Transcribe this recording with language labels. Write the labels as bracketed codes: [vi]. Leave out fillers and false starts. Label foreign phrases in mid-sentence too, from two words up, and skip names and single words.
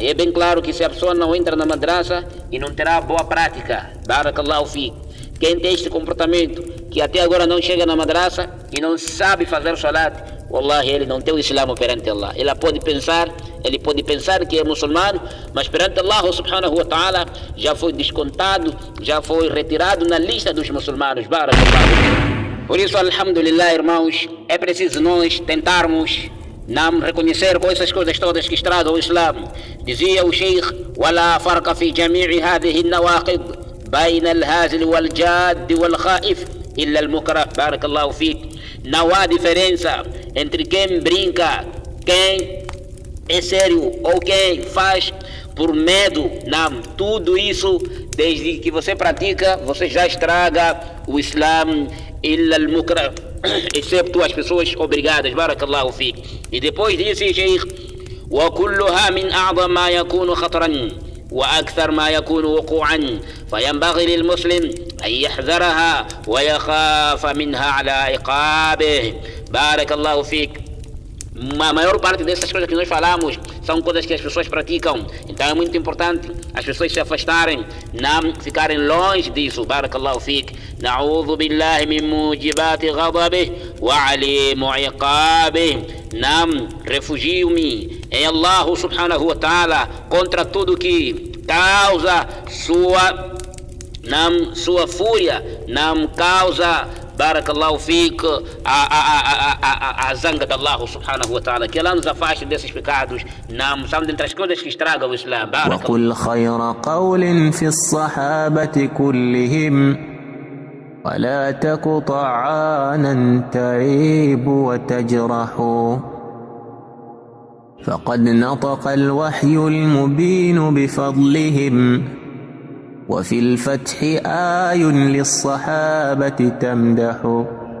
[pt] É bem claro que se a pessoa não entra na madrasa e não terá boa prática, [ar] بارك الله في. [pt] Quem tem este comportamento, que até agora não chega na madrasa e não sabe fazer salat, wallahi, ele não tem o Islã perante Allah. Ele pode pensar que é muçulmano, mas perante Allah [ar] سبحانه وتعالى [pt] já foi descontado, já foi retirado na lista dos muçulmanos. Barakallahu. Por isso, alhamdulillah, irmãos, é preciso nós tentarmos reconhecer com essas coisas todas que estragam o Islã. Dizia o Sheikh: [ar] ولا فرق في جميع هذه النواقض بين الهازل والجاد والخائف إلا المكره. بارك الله فيك. [pt] Não há diferença entre quem brinca, quem é sério ou quem faz por medo. Não, tudo isso, desde que você pratica, você já estraga o Islã. [ar] إلا المكره, [pt] excepto as pessoas obrigadas. [ar] بارك الله فيك. [pt] E depois disse Sheikh: [ar] وكلها من أعظم ما يكون خطرا وأكثر ما يكون وقوعا فينبغي للمسلم أن يحذرها ويخاف منها على عقابه. بارك الله فيك. [pt] A maior parte dessas coisas que nós falamos são coisas que as pessoas praticam. Então é muito importante as pessoas se afastarem, não ficarem longe disso. [ar] بارك الله فيك. نعوذ بالله من موجبات غضبه وأليم عقابه. [pt] Não, refugio-me em Allah [ar] سبحانه وتعالى [pt] contra tudo que causa sua fúria, não causa, [ar] بارك الله فيك, [pt] a zanga de Allah [ar] سبحانه وتعالى, [pt] que Allah nos afaste desses pecados. Não são dentre as coisas que estragam o Islã. [ar] وقل خير قول في الصحابة كلهم ولا تك طعانا تعيب وتجرح فقد نطق الوحي المبين بفضلهم وفي الفتح آي للصحابة تمدح